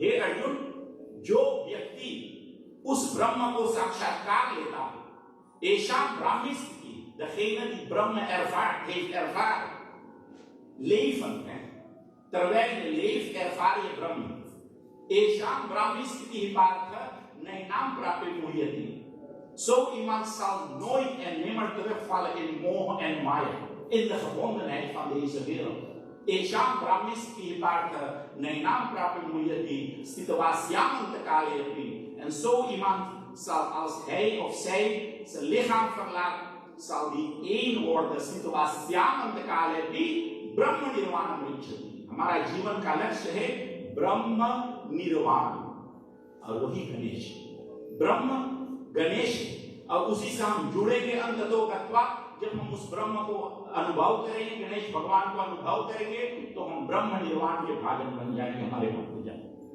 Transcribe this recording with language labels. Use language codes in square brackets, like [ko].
[hi] हे अर्जुन, जो व्यक्ति उस ब्रह्म को साक्षात्कार लेता है, [sa] एशाम ब्राह्मी स्थिति, [nl] degene die Brahma heeft ervaren, leven, terwijl je leeft ervaar je Brahma। [sa] Eशाम ब्राह्मी स्थिति पार्थ नैनाम प्राप्य मुह्यति। [nl] Zo iemand zal nooit en nimmer terugvallen in moha en maya, in de gebondenheid van deze wereld। [sa] Eशाम ब्राह्मी स्थिति पार्थ नैनाम प्राप्य मुह्यति स्थितवास्यामंत काले अपि। [nl] En zo iemand zal, als hij of zij zijn lichaam verlaat, zal die één worden, [sa] स्थितवास्यामंत काले अपि ब्रह्म निर्वाणम विच्छति। [hi] हमारा जीवन का लक्ष्य है ब्रह्म निर्वाण, और वही गणेश। ब्रह्म गणेश, और उसी से हम जुड़ेंगे अंततो गत्वा। जब हम उस ब्रह्म को अनुभव करेंगे, गणेश भगवान को अनुभव करेंगे, तो हम ब्रह्म निर्वाण के भाजन बन जाएंगे, हमारे मन हो जाएंगे।